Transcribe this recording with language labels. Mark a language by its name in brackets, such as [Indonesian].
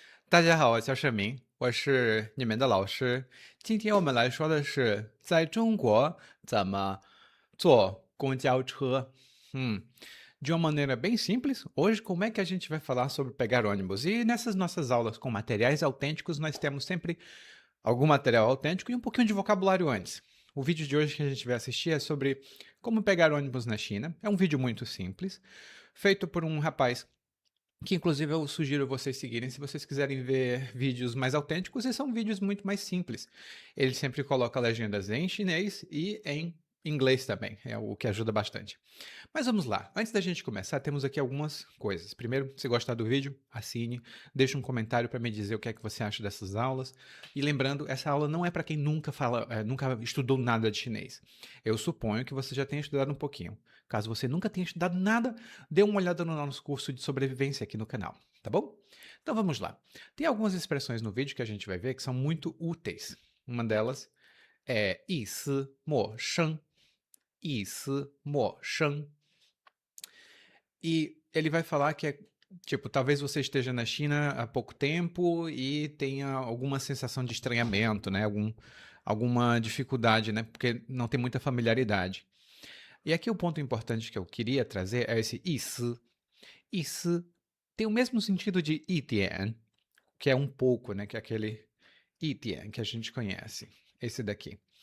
[Chinese] 大家好，我叫盛明，我是你们的老师。今天我们来说的是在中国怎么坐公交车。 [Portuguese] De uma maneira bem simples, hoje como é que a gente vai falar sobre pegar ônibus? E nessas nossas aulas com materiais autênticos, nós temos sempre algum material autêntico e um pouquinho de vocabulário antes. O vídeo de hoje que a gente vai assistir é sobre como pegar ônibus na China. É um vídeo muito simples, feito por um rapaz que inclusive eu sugiro vocês seguirem se vocês quiserem ver vídeos mais autênticos, e são vídeos muito mais simples. Ele sempre coloca legendas em chinês e em inglês também, é o que ajuda bastante. Mas vamos lá, antes da gente começar, temos aqui algumas coisas. Primeiro, se gostar do vídeo, assine, deixe um comentário para me dizer o que é que você acha dessas aulas. E lembrando, essa aula não é para quem nunca estudou nada de chinês. Eu suponho que você já tenha estudado um pouquinho. Caso você nunca tenha estudado nada, dê uma olhada no nosso curso de sobrevivência aqui no canal, tá bom? Então vamos lá. Tem algumas expressões no vídeo que a gente vai ver que são muito úteis. Uma delas é [Chinese] 一丝陌生，一丝陌生. [Portuguese] E ele vai falar que é, tipo, talvez você esteja na China há pouco tempo e tenha alguma sensação de estranhamento, né? Alguma dificuldade, né? Porque não tem muita familiaridade. E aqui o ponto importante que eu queria trazer é esse 意思. 意思 tem o mesmo sentido de 一点, que é um pouco, né? Que é aquele 一点 que a gente conhece. Esse daqui.